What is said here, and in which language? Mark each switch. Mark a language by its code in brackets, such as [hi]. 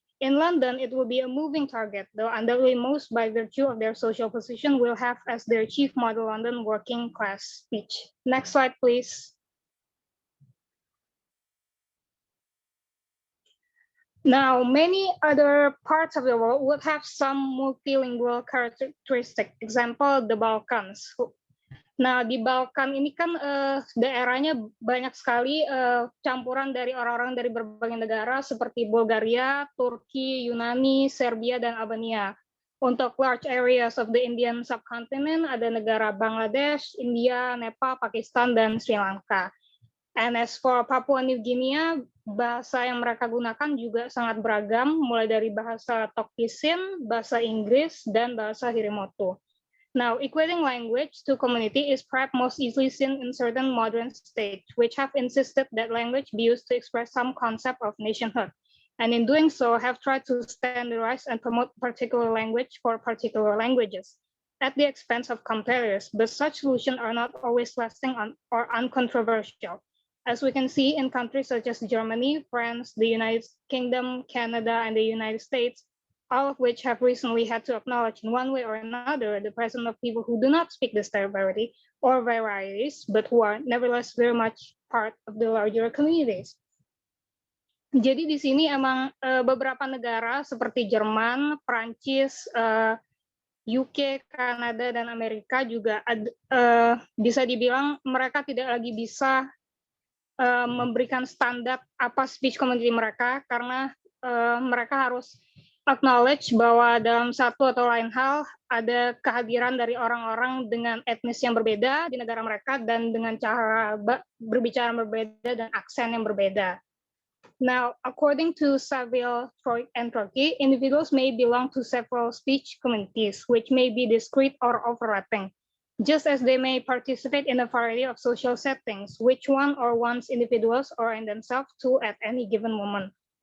[en] In London, it will be a moving target, though undoubtedly most by virtue of their social position will have as their chief model London working class speech. Next slide, please. Now, many other parts of the world would have some multilingual characteristic. Example, the Balkans. [id] Nah, di Balkan ini kan daerahnya banyak sekali campuran dari orang-orang dari berbagai negara seperti Bulgaria, Turki, Yunani, Serbia, dan Albania. [en] Untuk large areas of the Indian subcontinent, [id] ada negara [en] Bangladesh, India, Nepal, Pakistan, dan Sri Lanka. And as for [id] Papua New Guinea, bahasa yang mereka gunakan juga sangat beragam, mulai dari bahasa Tok Pisin, bahasa Inggris, dan bahasa Hirimoto. [en] Now, equating language to community is perhaps most easily seen in certain modern states, which have insisted that language be used to express some concept of nationhood. And in doing so, have tried to standardize and promote particular language for particular languages at the expense of competitors, but such solutions are not always lasting or uncontroversial. As we can see in countries such as Germany, France, the United Kingdom, Canada, and the United States, all of which have recently had to acknowledge in one way or another the presence of people who do not speak this variety or varieties, but who are nevertheless very much part of the larger communities. [id] Jadi di sini emang beberapa negara seperti Jerman, Prancis, UK, Kanada, dan Amerika juga bisa dibilang mereka tidak lagi bisa memberikan standar apa speech community mereka karena mereka harus acknowledge bahwa dalam satu atau lain hal ada kehadiran dari orang-orang dengan etnis yang berbeda di negara mereka dan dengan cara berbicara berbeda dan aksen yang berbeda. [en] Now, according to Saville, Troy, and Turkey, individuals may belong to several speech communities, which may be discrete or overlapping, just as they may participate in a variety of social settings, which one or one's individuals are in themselves to at any given moment.